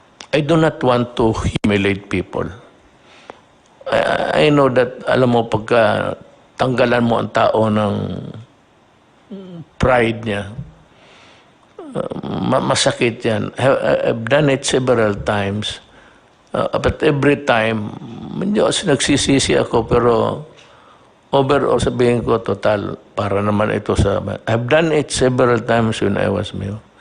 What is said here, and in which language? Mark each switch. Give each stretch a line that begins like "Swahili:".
English: I do not want to humiliate people. I know that,
Filipino: alam mo, pagka tanggalan mo ang tao ng pride niya, masakit yan.
English: I've done it several times. But every time,
Filipino: medyo nagsisisi ako, pero overall sabihin ko, total, para naman ito sa...
English: I've done it several times when I was mayor.